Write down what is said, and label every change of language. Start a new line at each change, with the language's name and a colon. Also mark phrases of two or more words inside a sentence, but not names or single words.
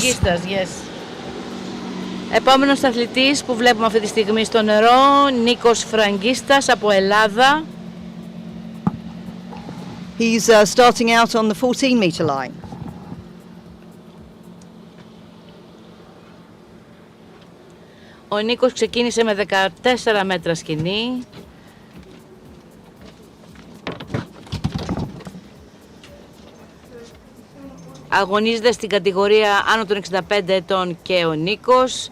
English: Frangistas, yes.
Greek: Επόμενος αθλητής που βλέπουμε αυτή τη στιγμή στο νερό, Νίκος Φραγκίστας από Ελλάδα.
English: He's starting out on the 14-meter line.
Greek: Ο Νίκος ξεκίνησε με 14 μέτρα σκηνή. Αγωνίζεται στην κατηγορία άνω των 65 ετών και ο Νίκος.